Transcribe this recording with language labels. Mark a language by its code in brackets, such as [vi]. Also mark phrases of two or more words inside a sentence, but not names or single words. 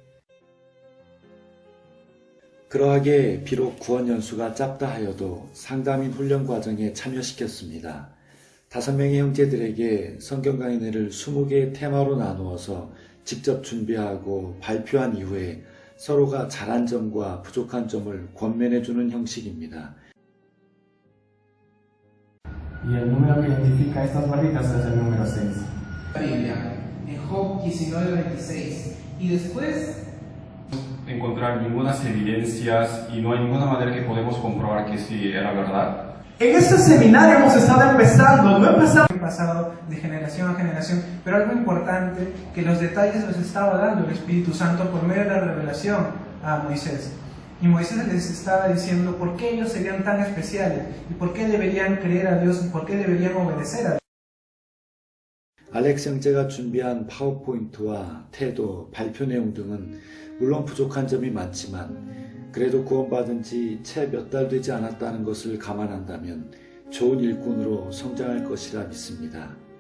[ko] 그러하게 비록 구원 연수가 짧다 하여도 상담인 훈련 과정에 참여시켰습니다. 5명의 형제들에게 성경 강의를 20개의 테마로 나누어서 직접 준비하고 발표한 이후에 서로가 잘한 점과 부족한 점을 권면해주는 형식입니다. [es] Y el número que identifica estas barritas es el número 6. Biblia, en Job 19:26. Y después encontrar ninguna evidencias y no hay ninguna manera que podemos comprobar que sí era verdad. En este seminario hemos estado empezando, no empezamos. pasado de generación a generación, pero algo importante, que los detalles los estaba dando el Espíritu Santo por medio de la revelación a Moisés. Y Moisés les estaba diciendo por qué ellos serían tan especiales, y por qué deberían creer a Dios, y por qué deberían obedecer a Dios. [ko] 알렉스 형제가 준비한 파워포인트와 태도, 발표 내용 등은 물론 부족한 점이 많지만 그래도 구원받은 지 채 몇 달 되지 않았다는 것을 감안한다면 좋은 일꾼으로 성장할 것이라 믿습니다.